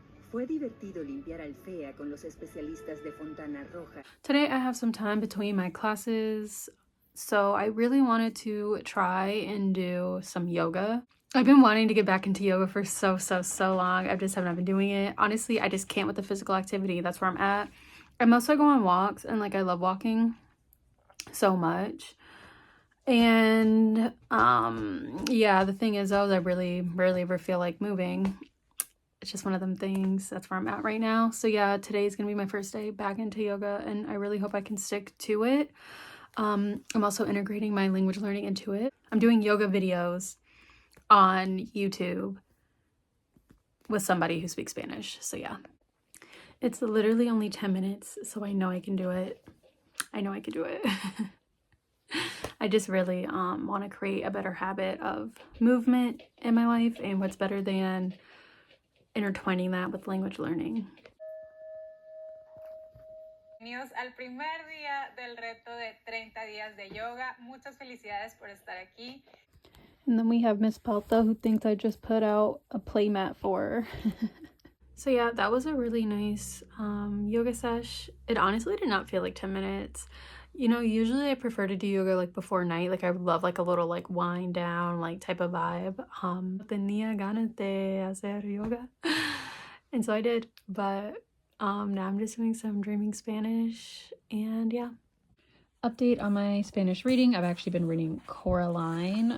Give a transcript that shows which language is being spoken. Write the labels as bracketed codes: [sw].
[es] Fue divertido limpiar Alfea con los especialistas de Fontana Roja. [en] Today I have some time between my classes, so I really wanted to try and do some yoga. I've been wanting to get back into yoga for so long. I just haven't been doing it. Honestly, I just can't with the physical activity. That's where I'm at. I mostly go on walks, and like I love walking so much. And yeah, the thing is though, I really rarely ever feel like moving. It's just one of them things. That's where I'm at right now. So yeah, today is gonna be my first day back into yoga, and I really hope I can stick to it. I'm also integrating my language learning into it. I'm doing yoga videos on YouTube with somebody who speaks Spanish. So yeah, it's literally only 10 minutes, so I know I can do it. I know I can do it. I just really want to create a better habit of movement in my life, and what's better than intertwining that with language learning. [es] Bienvenidos al primer día del reto de 30 días de yoga. Muchas felicidades por estar aquí. [en] And then we have Miss Palta, who thinks I just put out a playmat for her. So yeah, that was a really nice yoga sesh. It honestly did not feel like 10 minutes. You know, usually I prefer to do yoga like before night. Like I would love like a little like wind down like type of vibe. [es] Tenía ganas de hacer yoga. [en] And so I did, but now I'm just doing some dreaming Spanish, and yeah. Update on my Spanish reading. I've actually been reading Coraline.